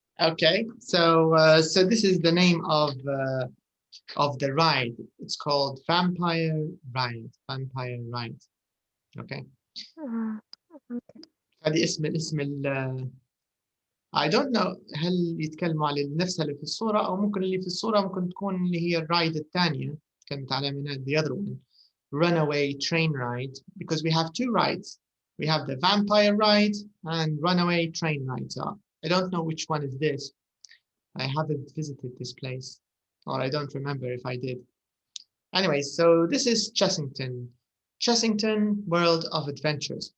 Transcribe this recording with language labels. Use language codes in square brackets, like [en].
[en] Okay, so this is the name of the ride. It's called Vampire Ride. Vampire Ride. Okay. Okay. [ar] هذه اسم [en] I don't know [ar] هل يتكلموا على نفسها اللي في الصورة أو ممكن اللي في الصورة ممكن تكون اللي هي الرايد الثانية تكلمت عليها من [en] the other one. Runaway train ride, because we have two rides. We have the vampire ride and runaway train ride. So I don't know which one is this. I haven't visited this place, or I don't remember if I did. Anyway, so this is Chessington. Chessington World of Adventures.